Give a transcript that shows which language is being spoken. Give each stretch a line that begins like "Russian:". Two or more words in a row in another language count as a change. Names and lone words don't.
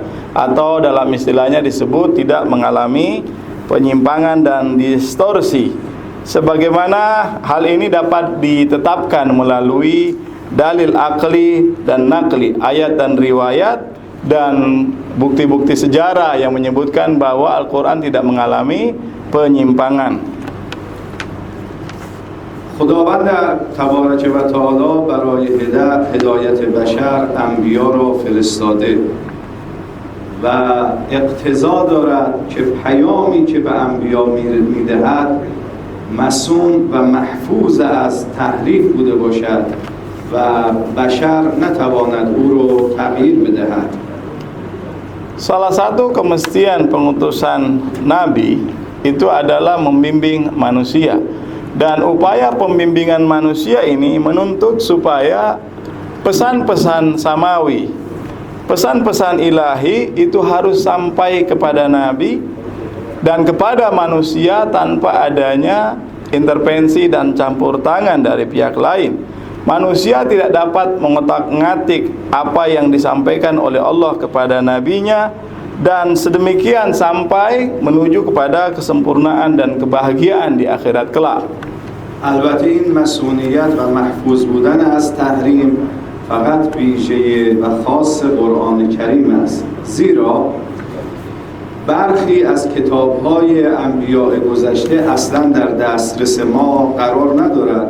Indonesian: atau dalam istilahnya disebut tidak mengalami penyimpangan dan distorsi, sebagaimana hal ini dapat ditetapkan melalui dalil akli dan nakli, ayat dan riwayat, dan bukti-bukti sejarah yang menyebutkan bahwa Al-Quran tidak mengalami penyimpangan.
Persian: خداوند تبارک و تعالی برای هدایت بشر انبیا را فرستاده و اقتضا دارد که پیامی که به انبیا میدهد مصون و محفوظ از تحریف بوده باشد و بشر نتواند او رو تغییر بدهد.
Indonesian: Salah satu kemestian pengutusan Nabi itu adalah membimbing manusia. Dan upaya pembimbingan manusia ini menuntut supaya pesan-pesan samawi, pesan-pesan ilahi itu harus sampai kepada Nabi dan kepada manusia tanpa adanya intervensi dan campur tangan dari pihak lain. Manusia tidak dapat mengotak-ngatik apa yang disampaikan oleh Allah kepada nabinya dan sedemikian sampai menuju kepada kesempurnaan dan kebahagiaan di akhirat kelak.
Persian: البته این مسئولیت و محفوظ بودن از تحریم فقط ویژه و خاص قرآن کریم است، زیرا برخی از کتاب‌های انبیاء گذشته اصلا در دسترس ما قرار ندارد.